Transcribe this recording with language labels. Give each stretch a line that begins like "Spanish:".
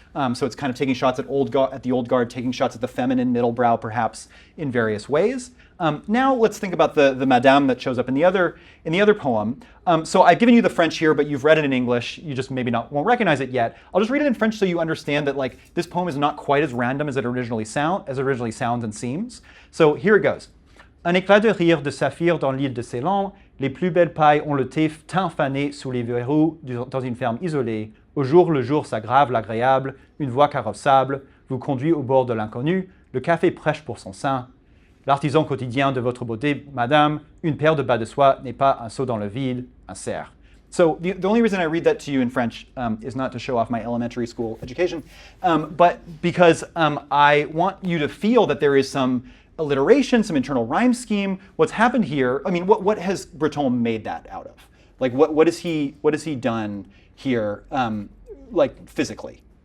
English: So it's kind of taking shots at the old guard, taking shots at the feminine middlebrow, perhaps in various ways. Now let's think about the Madame that shows up in the other poem. So I've given you the French here, but you've read it in English. You just maybe won't recognize it yet. I'll just read it in French so you understand that this poem is not quite as random as it originally sounds and seems. So here it goes.
French: Un éclat de rire de saphir dans l'île de Ceylan, les plus belles pailles ont le teint fané sous les verrous dans une ferme isolée. Au jour le jour s'aggrave l'agréable, une voix carrossable vous conduit au bord de l'inconnu, le café prêche pour son sein. L'artisan quotidien de votre beauté, madame, une paire de bas de soie n'est pas un saut dans le vide, un cerf.
English: So the only reason I read that to you in French is not to show off my elementary school education, but because I want you to feel that there is some alliteration, some internal rhyme scheme. What's happened here, I mean, what has Breton made that out of? Like, what has he done here, like physically?